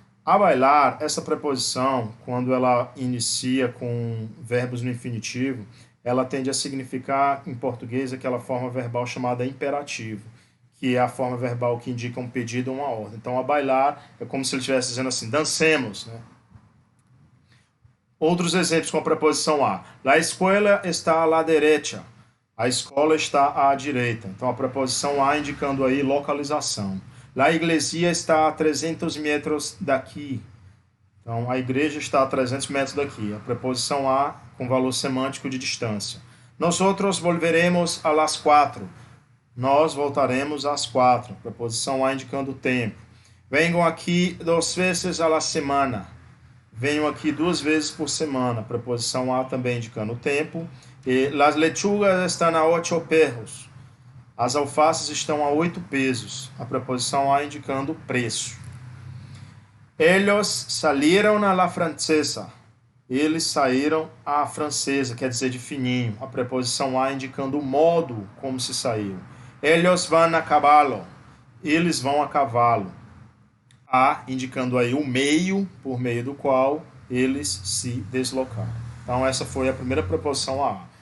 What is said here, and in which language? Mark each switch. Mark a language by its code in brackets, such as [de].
[pt] A bailar, essa preposição, quando ela inicia com verbos no infinitivo, ela tende a significar, em português, aquela forma verbal chamada imperativo, que é a forma verbal que indica um pedido ou uma ordem. Então, a bailar é como se ele estivesse dizendo assim, dancemos, né? Outros exemplos com a preposição a. [es] La escuela está à la derecha. [pt] A escola está à direita. Então, a preposição a indicando aí localização. [es] La iglesia está a 300 metros [pt] daqui. Então, a igreja está a 300 metros daqui. A preposição a com valor semântico de distância. [es] Nosotros volveremos a las 4. [pt] Nós voltaremos às 4. Preposição a indicando o tempo. Venham aqui 2 vezes [es] a la semana. [pt] Venham aqui 2 vezes por semana. Preposição a também indicando o tempo. [es] E las lechugas están a 8 perros. [pt] As alfaces estão a 8 pesos. A preposição a indicando o preço. [es] Ellos salieron a la francesa. [pt] Eles saíram à francesa, quer dizer de fininho. A preposição a indicando o modo como se saiu. [es] Ellos van a cavalo. [pt] Eles vão a cavalo. A indicando aí o meio por meio do qual eles se deslocaram. Então essa foi a primeira preposição a.